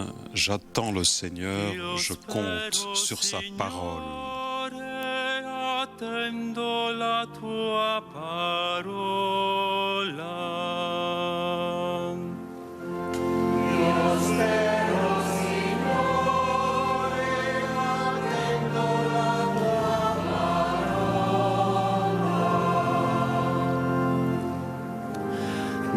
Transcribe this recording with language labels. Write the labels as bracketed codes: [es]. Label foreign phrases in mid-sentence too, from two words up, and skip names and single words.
[fr] J'attends le Seigneur, je compte sur sa parole. [it] Attendo la tua parola. Io spero, Signore, attendo la tua parola.